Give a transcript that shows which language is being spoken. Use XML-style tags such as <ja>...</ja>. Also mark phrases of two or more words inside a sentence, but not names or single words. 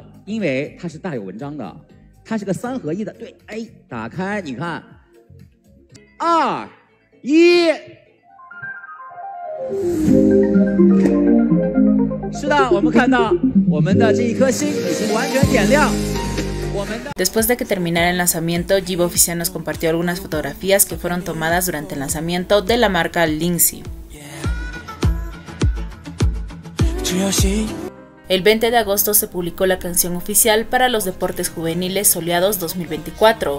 <zh>因为它是大有文章的，它是个3合1的。对，哎，打开你看，2、1。是的，我们看到我们的这一颗星已经完全点亮。</zh> <es>Después de que terminara el lanzamiento, Yibo Oficial nos compartió algunas fotografías que fueron tomadas durante el lanzamiento de la marca Lindsay. El 20 de agosto se publicó la canción oficial para los deportes juveniles soleados 2024.</es>